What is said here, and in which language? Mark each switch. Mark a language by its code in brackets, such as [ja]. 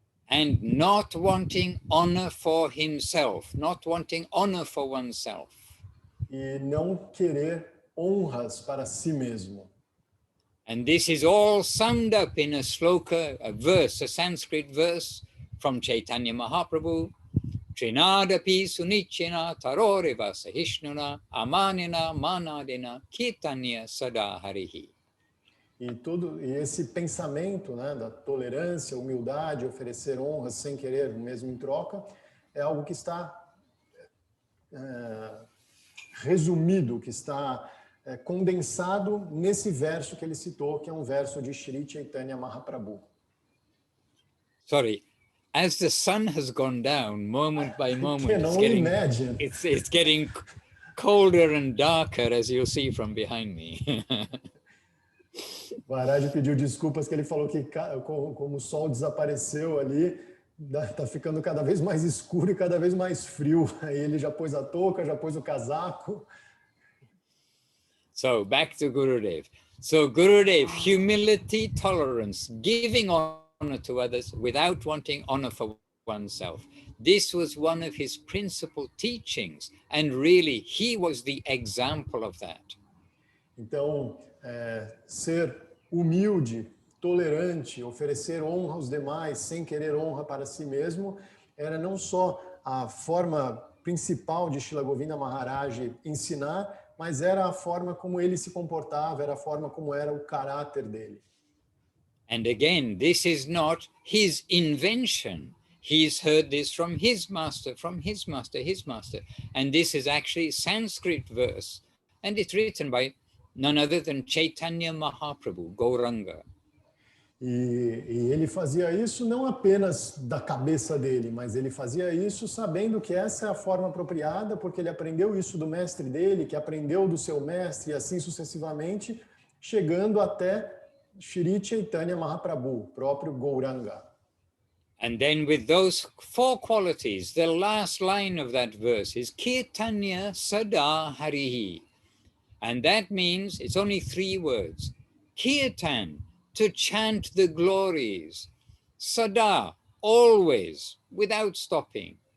[en] And not wanting honor for himself, not wanting honor for oneself. [pt] E não querer honras para si mesmo. [en] And this is all summed up in a sloka, a verse, a Sanskrit verse from Chaitanya Mahaprabhu. [sa] Trinadapi sunichina taroreva sahishnuna amanina manadina kirtanya sada harihi. [pt] E esse pensamento, né, da tolerância, humildade, oferecer honras sem querer, mesmo em troca, é algo que está resumido, que está condensado nesse verso que ele citou, que é um verso de Shri Chaitanya Mahaprabhu. [en] Sorry, as the sun has gone down, moment by moment, It's getting colder and darker, as you'll see from behind me. [pt] Maharaj pediu desculpas que ele falou que como o sol desapareceu ali, está ficando cada vez mais escuro e cada vez mais frio. Aí ele já pôs a touca, já pôs o casaco. [en] So back to Gurudev. So Gurudev, humility, tolerance, giving honor to others without wanting honor for oneself. This was one of his principal teachings, and really he was the example of that. [pt] Então, ser humilde, tolerante, oferecer honra aos demais sem querer honra para si mesmo, era não só a forma principal de Srila Govinda Maharaj ensinar, mas era a forma como ele se comportava, era a forma como era o caráter dele. [en] And again, this is not his invention. He's heard this from his master, from his master, his master. And this is actually Sanskrit verse. And it's written by none other than Chaitanya Mahaprabhu, Gauranga. [pt] E ele fazia isso não apenas da cabeça dele, mas ele fazia isso sabendo que essa é a forma apropriada, porque ele aprendeu isso do mestre dele, que aprendeu do seu mestre, e assim sucessivamente, chegando até Shri Chaitanya Mahaprabhu, próprio Gauranga. [en] And then with those four qualities, the last line of that verse is [sa] Kirtanya Sada Harihi. [en] And that means, it's only 3 words. Kirtan, to chant the glories. Sada, always, without stopping.